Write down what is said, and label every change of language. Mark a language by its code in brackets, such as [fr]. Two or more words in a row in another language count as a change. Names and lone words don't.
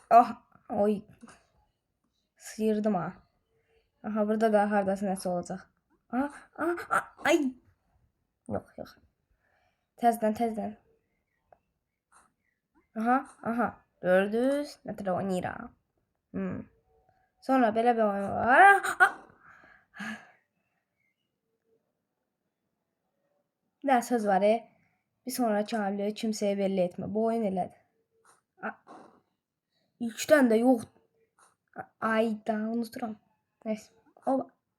[az] Ah, oy. Sıyırdım ha. Aha, burada da hardası nəsə olacaq. Ay. Yox. Təzdən. Aha. Gördünüz? Nə tər oynayıram. Sonra belə bir oyun var. Bir daha söz var. [tr] Bir sonraki hamleyi kimseye belli etme. [az] Bu oyun elədir. İlkdən də yox. Ay da unuturam. Neyse. O.